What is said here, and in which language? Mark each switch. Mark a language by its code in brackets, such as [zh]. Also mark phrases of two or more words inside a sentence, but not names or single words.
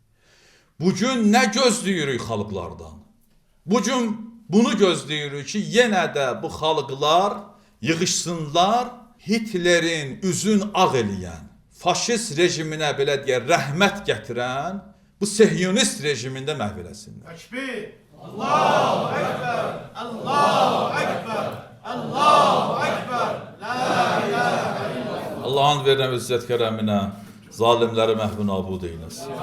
[az] Bugün nə gözləyirik xalqlardan? Bugün bunu gözləyirik ki, yenə də bu xalqlar yığışsınlar, Hitlerin üzün ağ eləyən, faşist rejiminə belə deyər, rəhmət gətirən, bu sehyonist rejimində məhv eləsinlər. Təkbir! [ar] الله أكبر! الله أكبر! الله أكبر! لا إله إلا الله! [az] Allahın verilən izzət kərəminə zalimləri məhv nabud eyləsin.